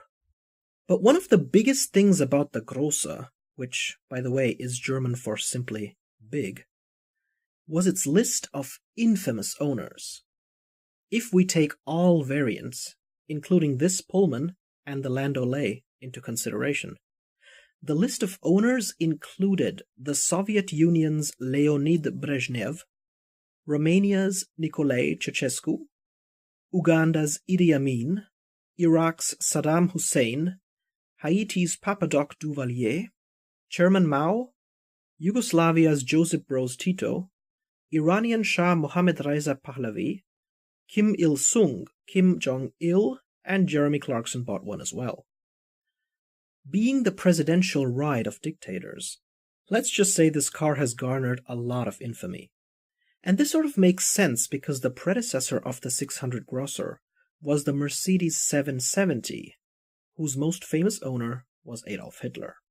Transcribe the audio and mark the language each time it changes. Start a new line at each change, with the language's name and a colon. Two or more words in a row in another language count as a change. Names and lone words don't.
English: But one of the biggest things about the Grosse, which, by the way, is German for simply big, was its list of infamous owners. If we take all variants, including this Pullman and the Landaulet, into consideration, the list of owners included the Soviet Union's Leonid Brezhnev, Romania's Nicolae Ceausescu, Uganda's Idi Amin, Iraq's Saddam Hussein, Haiti's Papadoc Duvalier, Chairman Mao, Yugoslavia's Josip Broz Tito, Iranian Shah Mohammad Reza Pahlavi, Kim Il-sung, Kim Jong-il, and Jeremy Clarkson bought one as well. Being the presidential ride of dictators, let's just say this car has garnered a lot of infamy. And this sort of makes sense because the predecessor of the 600 Grosser was the Mercedes 770, whose most famous owner was Adolf Hitler.